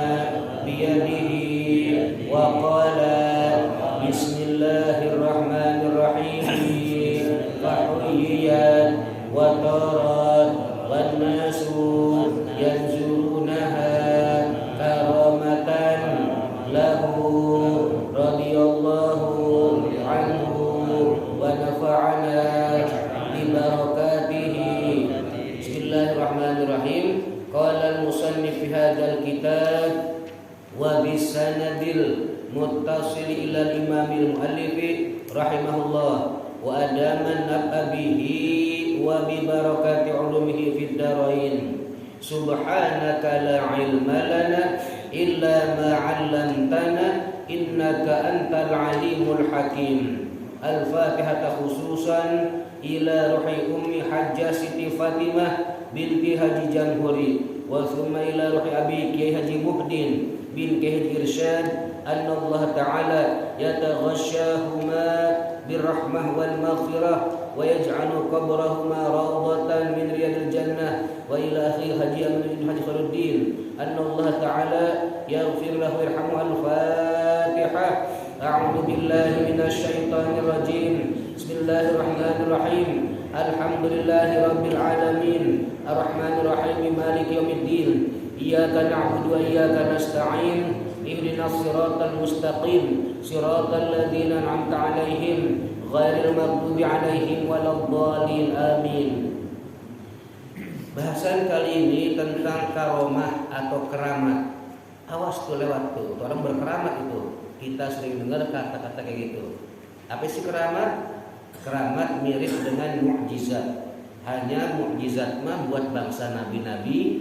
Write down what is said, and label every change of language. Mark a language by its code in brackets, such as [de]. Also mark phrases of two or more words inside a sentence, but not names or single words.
[ar] بيده وقال بسم الله الرحمن الرحيم فحييت وطارت والناس ينظرونها كرامة له رضي الله عنه ونفعنا ببركته. بسم الله الرحمن الرحيم. قال المصنف في هذا الكتاب وبسنده المتصل إلى الإمام المؤلف رحمه الله وأدام نفعه وببركة علومه في الدارين سبحانك لا علم لنا إلا ما علمتنا إنك أنت العليم الحكيم. الفاتحة خصوصا إلى روح أمي حاجة سيتي فاطمة بنت حاج جمهوري وثم إلى روح أبي كياهي حاج محدين بن كياهي حاج إرشاد أن الله تعالى يتغشاهما بالرحمة والمغفرة ويجعل قبرهما روضة من رياض الجنة وإلى أخي حاج أمين بن حاج خير الدين أن الله تعالى يغفر له يرحمه. Al-Fatihah. أعوذ بالله من الشيطان الرجيم. بسم الله الرحمن الرحيم. الحمد لله رب العالمين. الرحمن الرحيم. مالك يوم الدين. إياك نعبد وإياك نستعين. اهدنا الصراط المستقيم. صراط الذين أنعمت عليهم غير المغضوب عليهم ولا الضالين. Amin. [id] Bahasan kali ini tentang karomah atau keramat. Awas tuh lewat tuh, orang berkeramat itu. Kita sering dengar kata-kata kayak gitu. Apa sih keramat? Keramat mirip dengan mukjizat. Hanya mukjizat mah buat bangsa nabi-nabi.